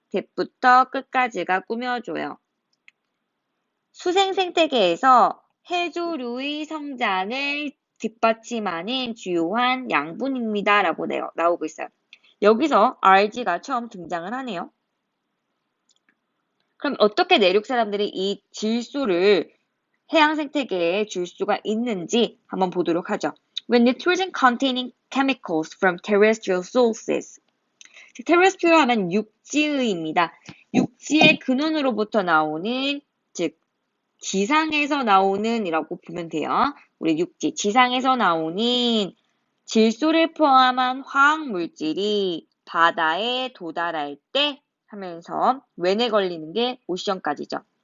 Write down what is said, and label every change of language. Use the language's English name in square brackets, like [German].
[Korean] 대부터 끝까지가 꾸며줘요. 수생 생태계에서 해조류의 성장을 뒷받침하는 주요한 양분입니다. 라고 나오고 있어요. 여기서 RG가 처음 등장을 하네요. 그럼 어떻게 내륙 사람들이 이 질소를 해양 생태계에 줄 수가 있는지 한번 보도록 하죠. [English] When nitrogen containing chemicals from terrestrial sources. [Korean] terrestrial 하면 육지의입니다. 육지의 근원으로부터 나오는, 즉 지상에서 나오는 이라고 보면 돼요. 우리 육지, 지상에서 나오는 질소를 포함한 화학물질이 바다에 도달할 때 하면서 when에 걸리는 게 오션까지죠.